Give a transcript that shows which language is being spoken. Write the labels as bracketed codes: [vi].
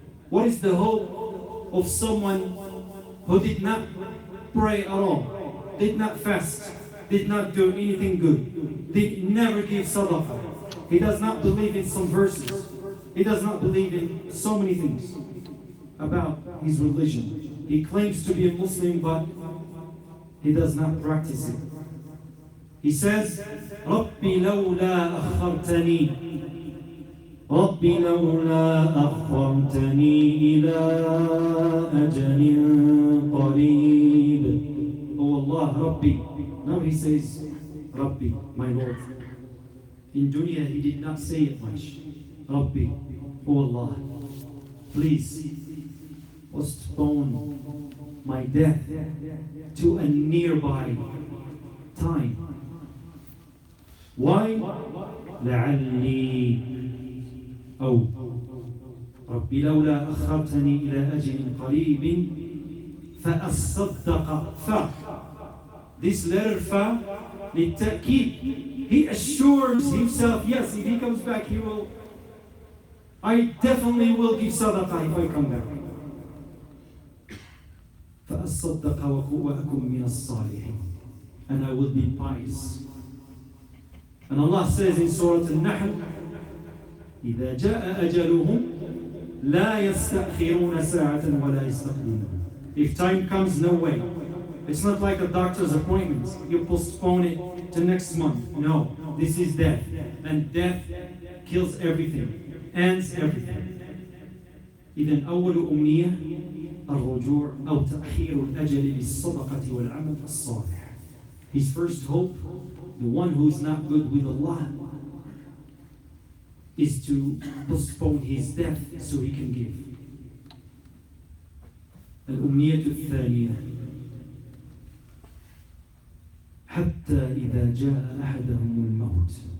[en] What is the hope of someone who did not pray at all, did not fast, did not do anything good, did never give sadaqah? He does not believe in some verses. He does not believe in so many things about his religion. He claims to be a Muslim, but he does not practice it. He says, [ar] رَبِّ لَوْلَا أَخَّرْتَنِي رَبِّ لَوْلَا أَخَّرْتَنِي إِلَىٰ أَجَلٍ قَرِيبٍ. [en] Oh Allah, Rabbi. Now he says, Rabbi, my Lord. In dunya he did not say it much. Rabbi, oh Allah, please postpone my death to a nearby time. Why? [ar] لعلي أو رب لولا أخرتني إلى أجل قريب فأصدق [en] This letter fa [ar] للتأكيد. [en] He assures himself, yes, if he comes back, he will. I definitely will give sadaqah if I come back. [ar] فأصدق وأكن من الصالحين. [en] And I will be pious. And Allah says in Surah Al-Nahl, [ar] إذا جاء أجلهم لا يستأخرون ساعة ولا يستقدمون. [en] If time comes, no way. It's not like a doctor's appointment. You postpone it to next month. No, this is death. And death kills everything, ends everything. [ar] إذن أول أمنية الرجوع أو تأخير الأجل للصدقة والعمل الصالح. [en] His first hope, the one who is not good with Allah, is to postpone his death so he can give. [ar] الأمنية الثانية حتى إذا جاء أحدهم الموت.